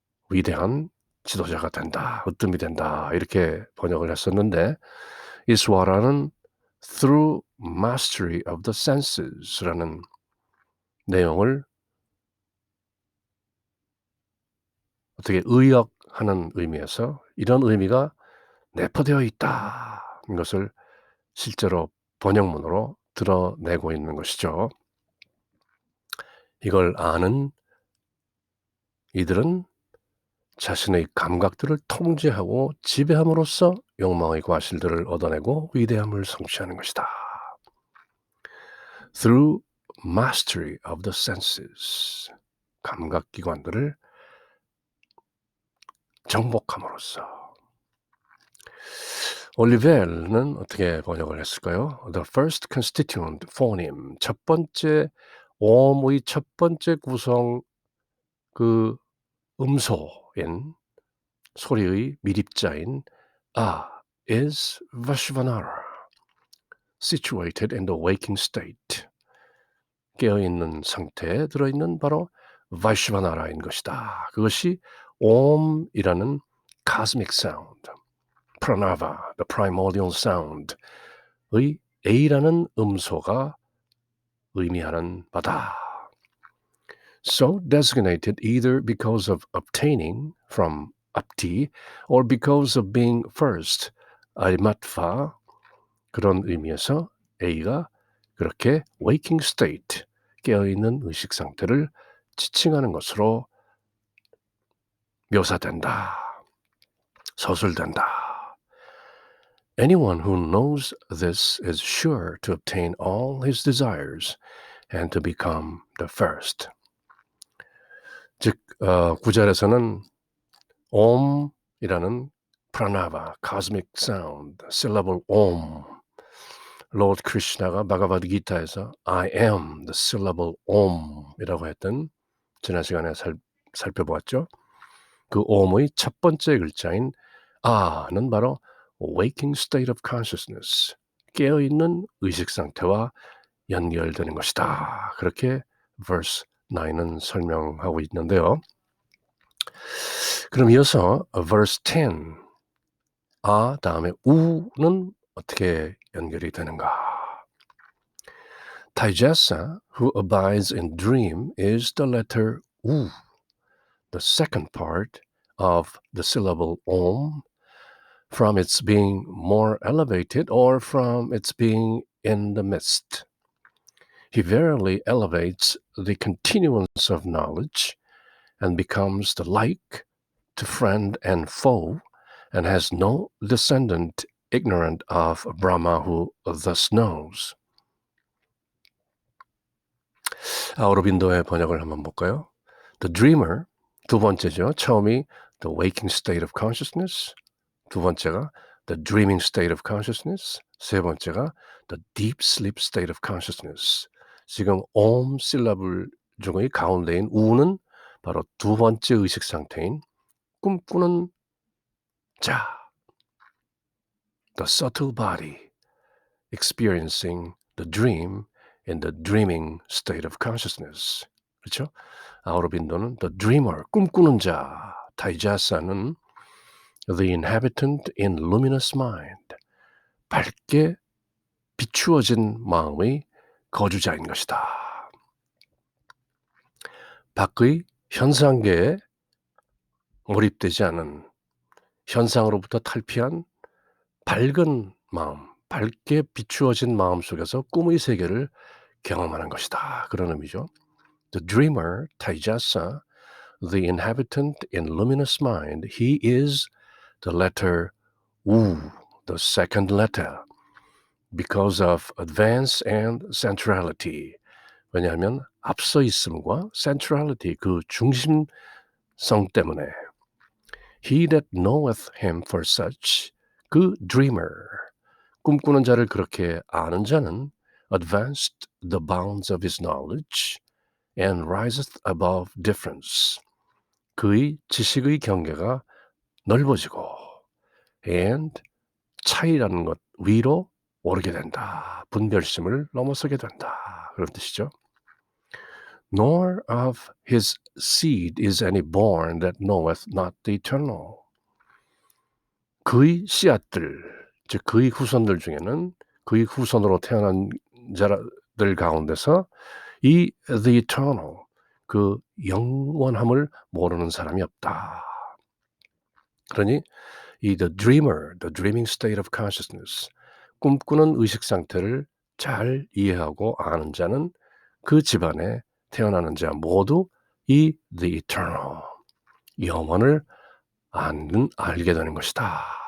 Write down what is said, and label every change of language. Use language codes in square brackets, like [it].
[ko] 위대한 지도자가 된다, 으뜸이 된다, 이렇게 번역을 했었는데 이 스와라는 [en] through mastery of the senses [ko] 라는 내용을 어떻게 의역하는 의미에서 이런 의미가 내포되어 있다, 이것을 실제로 번역문으로 드러내고 있는 것이죠. 이걸 아는 이들은 자신의 감각들을 통제하고 지배함으로써 욕망의 과실들을 얻어내고 위대함을 성취하는 것이다. [en] Through mastery of the senses, [ko] 감각기관들을 정복함으로써. 올리벨은 어떻게 번역을 했을까요? [en] The first constituent phoneme, [ko] 첫 번째 어음의 첫 번째 구성 그 음소인 소리의 미립자인 [en] is Vaishvanara, situated in the waking state. [ko] 깨어있는 상태에 들어있는 바로 바이슈바나라인 것이다. 그것이 옴이라는 cosmic sound, pranava, [en] the primordial sound [ko] 의 A라는 음소가 의미하는 바다. [en] So designated either because of obtaining from apti or because of being first, arimatva, [ko] 그런 의미에서 A가 그렇게 [en] waking state, [ko] 깨어있는 의식 상태를 지칭하는 것으로 묘사된다. 서술된다. [en] Anyone who knows this is sure to obtain all his desires and to become the first. [ko] 즉, 9절에서는 옴이라는 프라나바, cosmic sound, syllable 옴. Lord Krishna가 바가바드 기타에서 [en] I am the syllable [ko] 옴이라고 했던 지난 시간에 살펴보았죠. 그 옴의 첫 번째 글자인 아는 바로 [en] waking state of consciousness, [ko] 깨어있는 의식 상태와 연결되는 것이다. 그렇게 verse 9은 설명하고 있는데요. 그럼 이어서 verse 10, 아 다음에 우는 어떻게 연결이 되는가? [en] Taijasa, who abides in dream, is the letter U, the second part of the syllable Om, from its being more elevated or from its being in the midst. He verily elevates the continuance of knowledge and becomes the like to friend and foe, and has no descendant ignorant of Brahma who thus knows. [ko] 아우로빈도의 번역을 한번 볼까요? [en] The dreamer, [ko] 두 번째죠. 처음이 [en] the waking state of consciousness, [ko] 두 번째가 [en] the dreaming state of consciousness, [ko] 세 번째가 [en] the deep sleep state of consciousness. [ko] 지금 옴 실라블 중의 가운데인 우는 바로 두 번째 의식 상태인 꿈꾸는 자, [en] the subtle body experiencing the dream in the dreaming state of consciousness. [ko] 그렇죠? 아우로빈도는 [en] the dreamer, [ko] 꿈꾸는 자, 타이자사는 [en] the inhabitant in luminous mind, [ko] 밝게 비추어진 마음의 거주자인 것이다. 밖의 현상계에 몰입되지 않은 현상으로부터 탈피한 밝은 마음, 밝게 비추어진 마음 속에서 꿈의 세계를 경험하는 것이다. 그런 의미죠. [en] The dreamer, Taijasa, the inhabitant in luminous mind, he is the letter U, the second letter, because of advance and centrality. [ko] 왜냐하면 앞서 있음과 [en] centrality, [ko] 그 중심성 때문에 [en] he that knoweth him for such, 그 dreamer, [ko] 꿈꾸는 자를 그렇게 아는 자는 [en] advanced the bounds of his knowledge and riseth above difference. [ko] 그의 지식의 경계가 넓어지고 and 차이라는 것 위로 오르게 된다. 분별심을 넘어서게 된다. 그런 뜻이죠. [en] Nor of his seed is any born that knoweth not the eternal. [ko] 그의 씨앗들, 즉 그의 후손들 중에는 그의 후손으로 태어난 자들 가운데서 이 the eternal, 그 영원함을 모르는 사람이 없다. 그러니 이 [en] the dreamer, the dreaming state of consciousness, [ko] 꿈꾸는 의식 상태를 잘 이해하고 아는 자는 그 집안에 태어나는 자 모두 이 the eternal, 영원을 알게 되는 것이다.